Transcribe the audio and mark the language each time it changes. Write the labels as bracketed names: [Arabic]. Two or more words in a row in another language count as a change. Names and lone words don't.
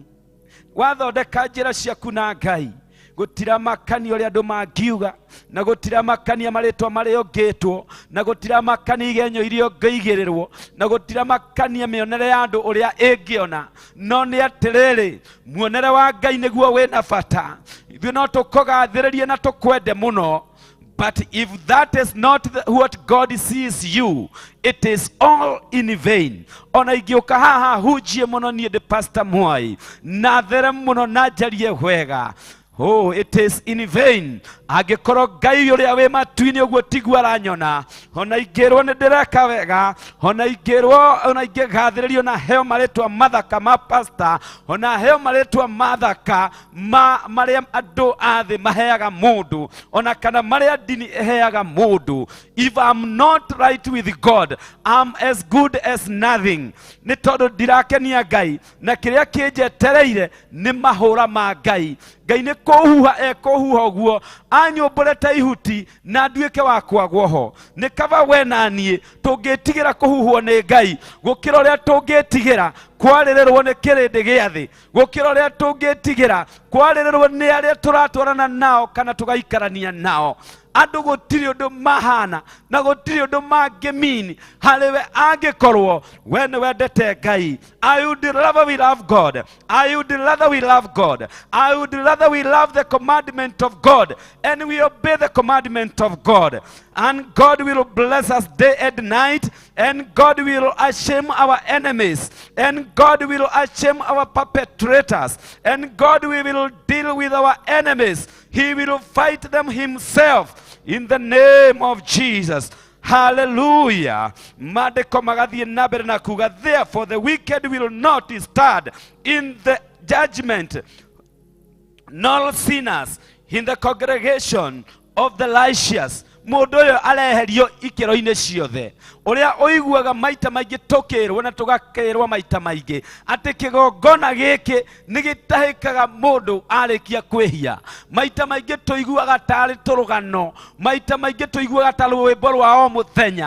[Kikuyu] Wathondeka njĩra ciaku na Ngai, gutira makania uria andu mangiuga, na gutira makania maritwa maria ungitwo, na gutira makania igenyo irio ngeigirirwo, na gutira makania mionere ya andu uria ingiona. No ni atiriri, muonere wa Ngai niguo wina bata. Ithuĩ no tukugathĩrĩrie na tukwende muno. [English] But if that is not what God sees you, it is all in vain. [Kikuyu] Ona ingĩũka haha hunjie muno niĩ ndĩ Pastor Mwai, na there muno na njarie wega, [English] oh, it is in vain. [Kikuyu] Angĩkorwo Ngai ũrĩa wĩ matu-inĩ ũguo tiguo aranyona, ona ingĩrwo nĩ ndĩreka wega, ona ingĩrwo, ona ingĩgathĩrĩrio na heo marĩtwa mathaka ma pastor, ona heo marĩtwa mathaka marĩa andũ a thĩ maheaga mũndũ, ona kana marĩa ndini ĩheaga mũndũ, [English] if I'm not right with God, I'm as good as nothing. [Kikuyu] Nĩ tondũ ndirakenia Ngai, na kĩrĩa kĩnjetereire nĩ mahũra ma Ngai. Ngai nĩ kũhuha ekũhuha ũguo, anyũmbũre ta ihuti na nduĩke wa kwagwo ho. Nĩ kaba we na niĩ tũngĩtigĩra kũhuhwo nĩ Ngai gũkĩra ũrĩa tũngĩtigĩra kwarĩrĩrwo nĩ kĩrĩndĩ gĩa thĩ, gũkĩra ũrĩa tũngĩtigĩra kwarĩrĩrwo nĩ arĩa tũratwarana nao kana tũgaikarania nao. Andũ gũtirĩ ũndũ mahana na gũtirĩ ũndũ mangĩmini harĩ we angĩkorwo we nĩ wendete Ngai. [English] I would rather we love God. I would rather we love God. I would rather we love the commandment of God and we obey the commandment of God. And God will bless us day and night, and God will ashame our enemies, and God will ashame our perpetrators, and God will deal with our enemies. He will fight them himself in the name of Jesus. [Kikuyu] Hallelujah. Maandĩko magathiĩ na mbere na kuga, [English] therefore the wicked will not stand in the judgment, nor sinners in the congregation of the righteous. [Kikuyu] Mũndũ ũyũ areherio ikĩro-inĩ ciothe. Ũrĩa ũiguaga maita maingĩ tũkĩrwo na tũgakĩrwo maita maingĩ atĩ kĩgongona gĩkĩ nĩ gĩtahĩkaga mũndũ arĩkia kwĩhia. Maita maingĩ tũiguaga tarĩ tũrũgano, maita maingĩ tũiguaga ta rwĩmbo rwa o mũthenya.